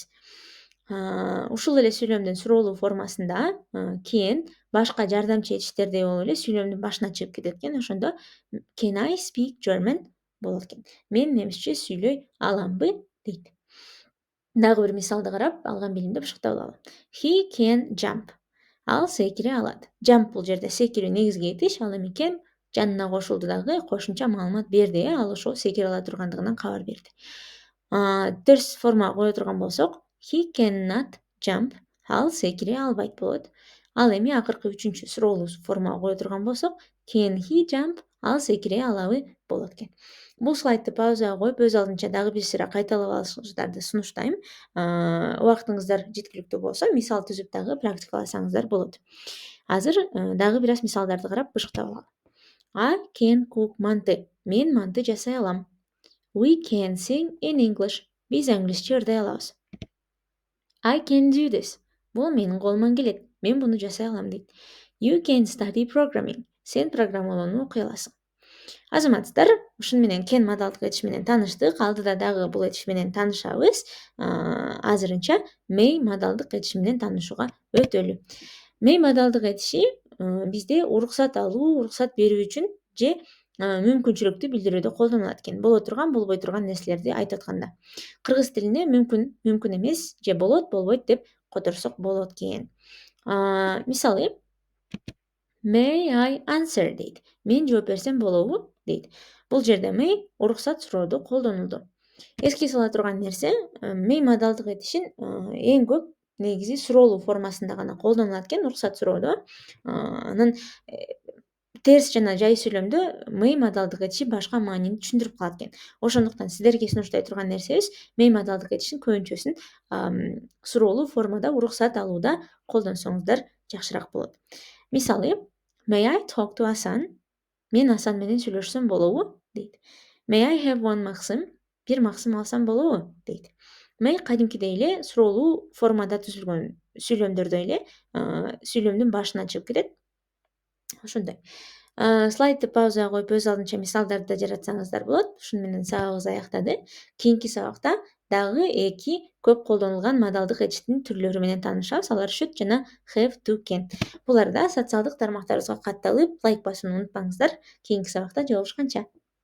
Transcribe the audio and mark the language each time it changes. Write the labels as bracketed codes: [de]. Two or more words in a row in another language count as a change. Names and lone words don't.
[ky] Ушул эле сүйлөмдүн суроолуу формасында can башка жардамчы этиштердей болуп эле сүйлөмдүн башына чыгып кетет экен. [en] Ошондо can I speak German [ky] болот экен. Мен немисче сүйлөй аламбы дейт. Дагы бир мисалды карап, алган билимди бышыктап алалы. [en] He can jump. [ky] Ал секире алат. Jump бул жерде секирүү негизги этиш, ал эми can жанына кошулду дагы кошумча маалымат берди. Ал ошол секире ала тургандыгынан кабар берди. Терс формага кое турган болсок, [en] he cannot jump. [ky] Ал секире албайт болот. Ал эми акыркы 3-чү суроолуу формага кое турган болсок, [en] can he jump? [ky] Ал секире алабы болот экен. Бул слайдты паузага коюп, өз алдынча дагы бир сыйра кайталап алышыңыздарды сунуштайм. Убактыңыздар жеткиликтүү болсо, мисал түзүп дагы практикаласаңыздар болот. Азыр дагы бир аз мисалдарды карап бышыктап алалы. [en] I can cook [ky] манты. Мен манты жасай алам. [en] We can sing in English. [ky] Биз англисче ырдай алабыз. [en] I can do this. [ky] Бул менин колуман келет. Мен буну жасай алам дейт. [en] You can study programming. [ky] Сен программалоону окуй аласың. Азаматсыздар, ушуну менен can модалдык этиш менен тааныштык. Алдыда дагы бул этиш менен таанышабыз. Азырынча may модалдык этиши менен таанышууга өтөлү. May модалдык этиши бизде уруксат алуу, уруксат берүү үчүн же мүмкүнчүлүктү билдирүүдө колдонулат экен. Боло турган, болбой турган нерселерди айтып атканда. Кыргыз тилинде мүмкүн, мүмкүн эмес же болот, болбойт деп которсок болот экен. Мисалы, [en] may I answer дейт. [ky] Мен жооп берсем болобу дейт. Бул жерде may уруксат сурооду колдонулду. Эске сала турган нерсе, may модалдык этишин эң көп негизи суроолуу формасында гана колдонулат экен, уруксат суроодо. Анан терс жана жай сүйлөмдө may модалдык этиши башка маанини түшүндүрүп калат экен. Ошондуктан сиздерге сунуштай турган нерсебиз may модалдык этишин көбүнчөсүн суроолуу формада уруксат алууда колдонсоңуздар жакшыраак болот. Мисалы, [en] may I talk to Hasan? [ky] Мен Асан менен сүйлөшсөм болобу дейт. [en] May I have one максым? [ky] Бир максым алсам болобу дейт. May кадимкидей эле суроолуу формада түзүлгөн сүйлөмдөрдө эле сүйлөмдүн башына чыгып кетет. Ошондой. Слайдты паузага коюп өз алдынча мисалдарды да жаратсаңыздар болот. Ушуну менен сабагыбыз аяктады. Кийинки сабакта дагы 2 көп колдонулган модалдык этиштин түрлөрү менен таанышабыз. Алар should жана [en] have, to, can. [ky] Буларда социалдык тармактарыбызга катталып, лайк басууну унутпаңыздар. Кийинки сабакта жолугушканча.